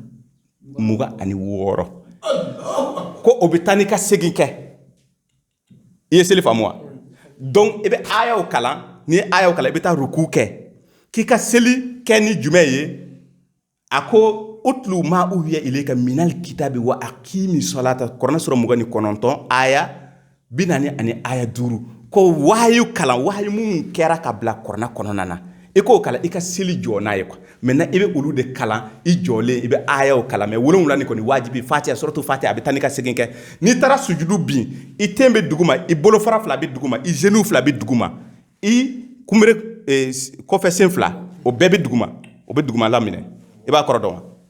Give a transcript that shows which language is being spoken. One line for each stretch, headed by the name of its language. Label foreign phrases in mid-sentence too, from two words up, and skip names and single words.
Bambara: 26 ko o bɛ taa ni ka segin kɛ i ye seli faamu wa donc i bɛ ayaw kalan ni ayaw kalan i bɛ taa ruku kɛ k'i ka seli kɛ ni jumɛn ye a ko
Arabic: اتل ما أوحي إليك من الكتاب وأقم الصلاة
Bambara: Quran sura 29 aya 40 ani aya 5 ko wahyu kalan wahyu mun kɛra ka bila Quran kɔnɔna na i k'o kalan i ka seli jɔ n'a ye
French: quoi maintenant
Bambara: i bɛ olu de kalan i jɔlen i bɛ ayaw kalan mais 7 ni kɔni wajibi fatiha
Arabic: سورة الفاتحة
Bambara: a bɛ taa ni ka segin kɛ n'i taara sujudu bin i ten bɛ duguma i bolofara 2 bɛ duguma i genou 2 bɛ duguma i kunbere kɔfɛ sen 2 o bɛɛ bɛ duguma o bɛ duguma laminɛ i b'a kɔrɔ dɔn wa